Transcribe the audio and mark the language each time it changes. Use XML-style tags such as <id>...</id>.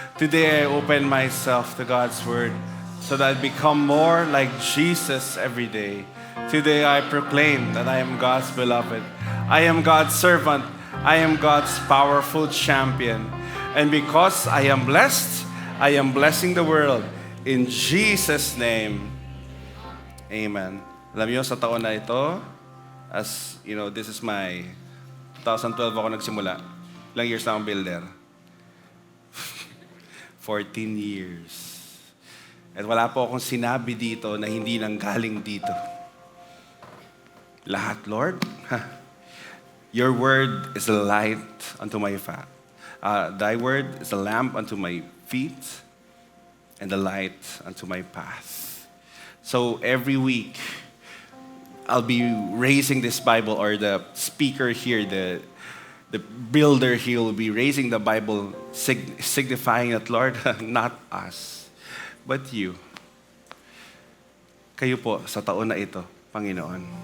<en>Today I open myself to God's word so that I become more like Jesus every day. Today I proclaim that I am God's beloved. I am God's servant. I am God's powerful champion. And because I am blessed, I am blessing the world. In Jesus' name, amen.</en> <tl>Alam niyo, sa taon na ito,</tl> <en>as you know, this is my</en> <tl>2012 ako nagsimula. Ilang years na akong builder? 14 years. At wala po akong sinabi dito na hindi nanggaling dito. Lahat, Lord.</tl> <en>Your word is a light unto my path. Thy word is a lamp unto my feet and a light unto my path. So every week, I'll be raising this Bible, or the speaker here, the builder here will be raising the Bible, signifying that, Lord, not us, but you.</en> <tl>Kayo po sa taon na ito, Panginoon.</tl>